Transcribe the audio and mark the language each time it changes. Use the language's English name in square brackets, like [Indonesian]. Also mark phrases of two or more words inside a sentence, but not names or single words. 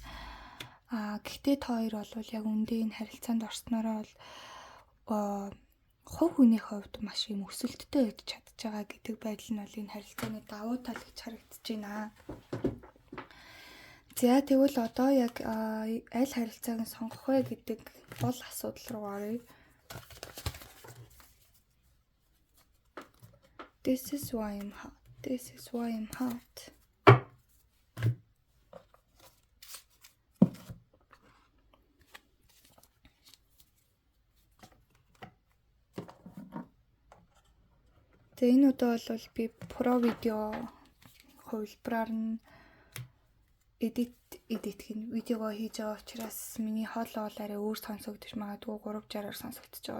[Mongolian] Гэхдээ та хоёр бол яг үндэ энэ харилцаанд орсноороо бол хувь хүний хувьд маш юм өсөлттэй байж чадж байгаа гэдэг байдал нь бол энэ харилцааны давуу тал гэж харагдаж байна. За тэгвэл одоо яг аль харилцааг нь сонгох вэ гэдэг бол асуудал руу оръё. [English] This is why I'm hot. This is why I'm hot. [Mongolian] Энэ удаа бол би про видео хувилбараар нь эдит гэх видеого хийж байгаа учраас миний хоолой бол арай өөр сонсогдож магадгүй 360-аар сонсогдож байгаа.